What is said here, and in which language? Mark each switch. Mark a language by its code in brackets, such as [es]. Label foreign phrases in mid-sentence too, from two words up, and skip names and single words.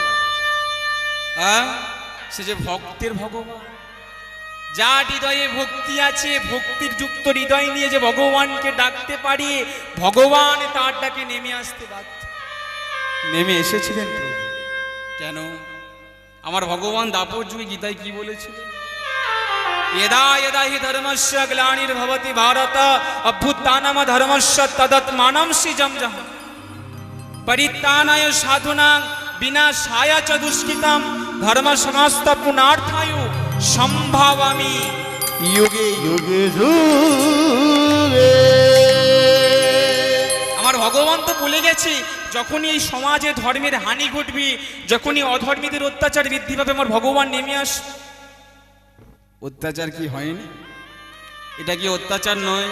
[bn] হ্যাঁ, সে যে ভক্তের ভগবান, যা হৃদয়ে ভক্তি আছে, ভক্তির যুক্ত হৃদয় নিয়ে যে ভগবানকে ডাকতে পারি, ভগবান তার ডাকে নেমে আসতে বাধ্য। নেমে এসেছিলেন প্রভু। কেন? আমার ভগবান দাপর যুগে গীতায় কি বলেছিলেন? [sa] यदा यदा हि धर्मस्य ग्लानिर्भवति भारत अभ्युत्थानम धर्मस्य तदात्मानं सृजं परित्राणाय साधूनां विनाशाय च दुष्कृतं धर्म संस्थापनार्थाय संभावामि युगे [bn] যুগে যুগে। আমার ভগবান তো বলে গেছে, যখনই এই সমাজে ধর্মের হানি ঘটবে, যখনই অধর্মীদের অত্যাচার বৃদ্ধি পাবে, আমার ভগবান নেমে আসবে। অত্যাচার কি হয়নি? এটা কি অত্যাচার নয়?